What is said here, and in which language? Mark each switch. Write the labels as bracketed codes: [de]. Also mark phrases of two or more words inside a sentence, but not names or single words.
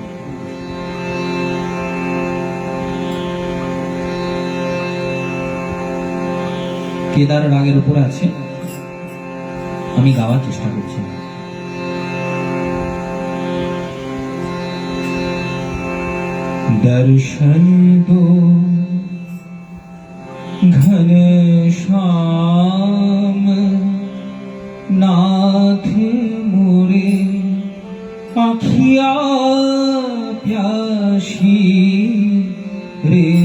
[bn] কেদার রাগের উপর আছে, আমি গাওয়ার চেষ্টা করছি। [hi] दर्शन दो घनश्याम नाथ मोरे, आखिया प्यासी रे।